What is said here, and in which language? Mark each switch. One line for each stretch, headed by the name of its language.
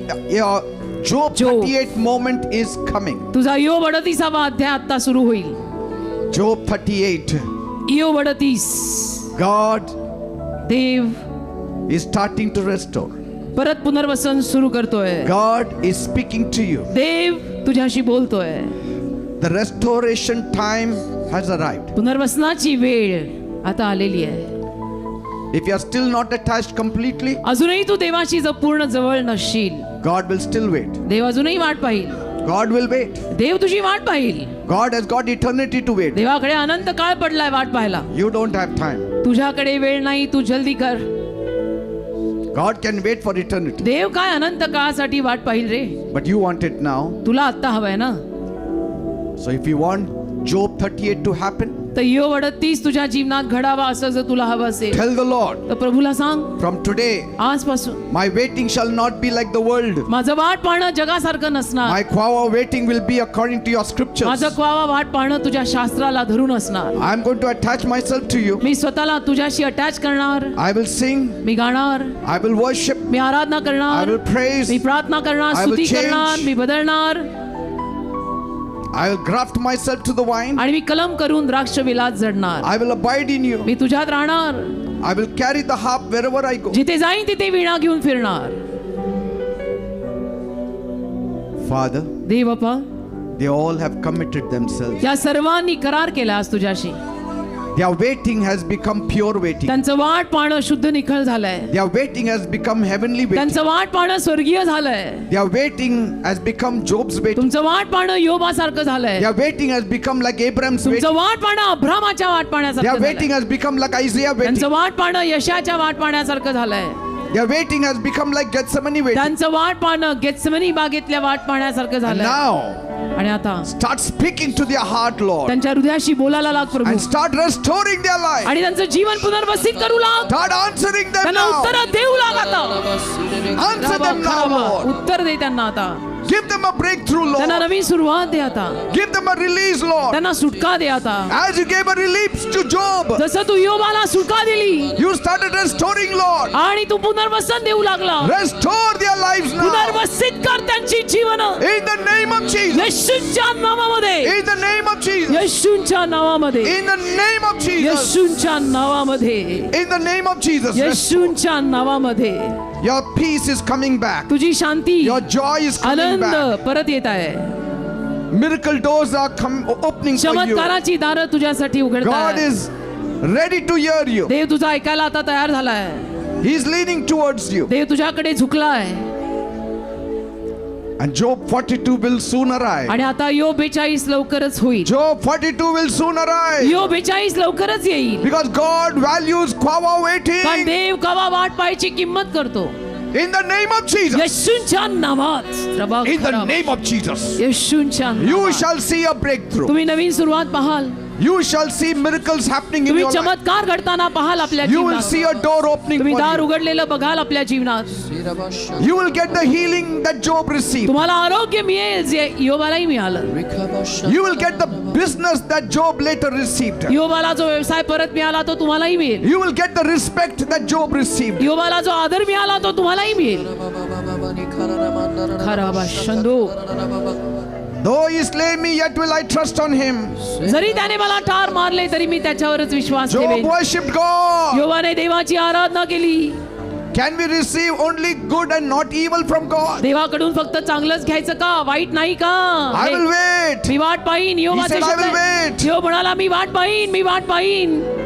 English: Your Job 38 moment is coming.
Marathi: तुझा यो 38वा अध्याय आता सुरू होईल.
English: Job 38.
Marathi: Yo 38
English: God
Marathi: Dev
English: is starting to restore.
Marathi: परत पुनर्वसन सुरू करतोय.
English: God is speaking to you.
Marathi: देव तुझ्याशी बोलतोय.
English: The restoration time has arrived.
Marathi: पुनर्वसनाची वेळ आता आलेली आहे.
English: If you are still not attached completely,
Marathi: अजूनही तू देवाशी पूर्ण जवळ नसशील,
English: God will still wait.
Marathi: देव अजूनही वाट पाहिल.
English: God will wait.
Marathi: देव तुझी वाट पाहिल.
English: God has got eternity to wait.
Marathi: देवाकडे अनंत काळ पडलाय वाट पाहायला.
English: You don't have time.
Marathi: तुझ्याकडे वेळ नाही, तू जल्दी कर.
English: God can wait for eternity.
Marathi: देव काय अनंत काळासाठी वाट पाहिल रे.
English: But you want it now.
Marathi: तुला आत्ता हवंय ना.
English: So if you want Job 38 to happen,
Marathi: तर यो 38 तुझ्या जीवनात घडावा असं जर तुला हवं असेल
English: tell the Lord,
Marathi: तर प्रभूला सांग,
English: from today,
Marathi: आजपासून
English: my waiting shall not be like the world.
Marathi: माझं वाट पाहणं जगासारखं नसणार.
English: My kwawa waiting will be according to your scriptures.
Marathi: माझं क्वावा वाट पाहणं तुझ्या शास्त्राला धरून असणार.
English: I am going to attach myself to you.
Marathi: मी स्वतःला तुझ्याशी अटॅच करणार.
English: I will sing.
Marathi: मी गाणार.
English: I will worship.
Marathi: मी Aradhana
English: I
Marathi: करणार.
English: will praise.
Marathi: मी प्रार्थना करणार.
English: I will
Marathi: स्तुती
English: change.
Marathi: करणार. मी बदलणार.
English: I will graft myself to the vine.
Marathi: आणि मी कलम करून द्राक्ष वेलात जडणार.
English: I will abide in you.
Marathi: मी तुझ्यात राहणार.
English: I will carry the harp wherever I go.
Marathi: जिथे जाईन तिथे वीणा घेऊन फिरणार.
English: Father,
Marathi: देवप्पा,
English: they all have committed themselves.
Marathi: या सर्वांनी करार केला आज तुझ्याशी.
English: Their waiting has become pure waiting.
Marathi: त्यांचं वाट पाहणं शुद्ध निखळ झालंय.
English: Their waiting has become heavenly waiting.
Marathi: त्यांचं वाट पाहणं स्वर्गीय झालंय.
English: Their waiting has become Job's waiting.
Marathi: तुमचं वाट पाहणं योबासारखं झालंय.
English: Their waiting has become like Abraham's waiting.
Marathi: तुमचं वाट पाहणं अब्रामाच्या वाट
English: Their
Marathi: पाहण्यासारखं
English: waiting
Marathi: झालंय.
English: has become like Isaiah waiting.
Marathi: त्यांचं वाट पाहणं यशाच्या वाट पाहण्यासारखं झालंय.
English: Their waiting has become like Gethsemane waiting.
Marathi: त्यांचं वाट पाहणं गेत्सेमनी बागेतल्या वाट पाहण्यासारखं
English: And
Marathi: झालंय.
English: now,
Marathi: आणि आता
English: start speaking to their heart, Lord.
Marathi: त्यांच्या हृदयाशी बोलायला लाग प्रभू.
English: And start restoring their life.
Marathi: आणि त्यांचं जीवन पुनर्वसित करू लाग.
English: Start answering them
Marathi: त्यांना
English: now.
Marathi: उत्तर देऊ लाग आता.
English: Answer them now, Lord.
Marathi: उत्तर दे त्यांना आता.
English: Give them a breakthrough,
Marathi: त्यांना
English: Lord.
Marathi: नवीन सुरुवात दे आता.
English: Give them a release, Lord.
Marathi: त्यांना सुटका दे आता.
English: As you gave a release to Job,
Marathi: जसं तू योबाला सुटका दिली
English: you started restoring, Lord.
Marathi: आणि तू पुनर्वसन देऊ लागला.
English: Restore their lives now.
Marathi: पुनर्वसित कर त्यांची जीवन
English: In the name of Jesus.
Marathi: येशूच्या नावामध्ये.
English: In the name of Jesus.
Marathi: येशूच्या नावामध्ये.
English: In the name of Jesus.
Marathi: येशूच्या नावामध्ये.
English: In the name of Jesus.
Marathi: येशूच्या नावामध्ये.
English: Your peace is coming back.
Marathi: तुझी शांती,
English: Your joy is coming
Marathi: Anand
English: back.
Marathi: परत येत आहे.
English: Miracle doors are opening for you.
Marathi: चमत्काराची दारं तुझ्यासाठी उघडत
English: God
Marathi: आहे.
English: is ready to hear you.
Marathi: देव तुझा ऐकायला आता तयार झालाय.
English: He is leaning towards you.
Marathi: देव तुझ्याकडे झुकलाय.
English: And Job 42 will soon arrive.
Marathi: आणि आता यो 42 लवकरच होईल.
English: Job 42 will soon arrive.
Marathi: यो 42 लवकरच येईल.
English: Because God values kwawa
Marathi: कारण
English: waiting.
Marathi: देव कवा वाट पाहायची किंमत करतो.
English: In the name of Jesus.
Marathi: येशूच्या नावात.
English: In the name of Jesus.
Marathi: येशूच्या
English: You
Marathi: नावात.
English: shall see a breakthrough.
Marathi: तुम्ही नवीन सुरुवात पाहाल.
English: You shall see miracles happening in
Marathi: तुम्ही
English: your life.
Marathi: चमत्कार घडताना पाहाल आपल्या
English: You will
Marathi: जीवनात.
English: see a door opening
Marathi: तुम्ही
English: for
Marathi: दार
English: you.
Marathi: उघडलेलं बघाल आपल्या जीवनात.
English: You will get the healing that Job received.
Marathi: तुम्हाला आरोग्य मिळेल जे योबालाही मिळालं.
English: You will get the business that Job later received.
Marathi: योबाला जो व्यवसाय परत मिळाला तो तुम्हालाही मिळेल.
English: You will get the respect that Job received.
Marathi: योबाला जो आदर मिळाला तो तुम्हालाही मिळेल. खराबा शंदो.
English: Though he slay me, yet will I trust on him.
Marathi: जरी त्याने मला ठार मारले तरी मी त्याच्यावरच विश्वास
English: Job
Marathi: ठेवेन.
English: worshipped God.
Marathi: योबाने देवाची आराधना केली.
English: Can we receive only good and not evil from God?
Marathi: देवाकडून फक्त चांगलंच घ्यायचं का, वाईट नाही का?
English: I will wait.
Marathi: मी वाट पाहीन. योबाचे
English: He said, I will
Marathi: शब्द आहेत.
English: wait.
Marathi: योब म्हणाला मी वाट पाहीन, मी वाट पाहीन.